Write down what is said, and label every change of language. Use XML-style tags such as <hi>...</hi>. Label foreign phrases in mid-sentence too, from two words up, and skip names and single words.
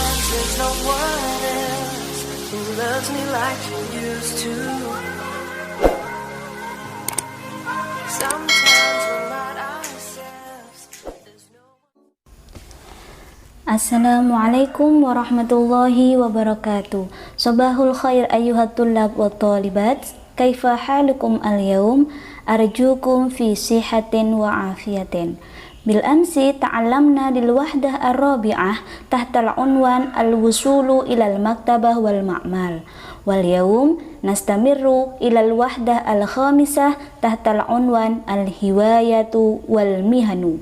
<en>There's no one else who loves me like you used to. Sometimes we're not ourselves. There's no</en> <ar>السلام عليكم ورحمة الله وبركاته. صباح الخير أيها الطلاب والطالبات. كيف حالكم اليوم? أرجوكم في صحة وعافية. بالأمس تعلمنا للوحدة الرابعة تحت العنوان الوصول إلى المكتبة والمعمل. واليوم نستمر إلى الوحدة الخامسة تحت العنوان الهوايات والمهن.</ar>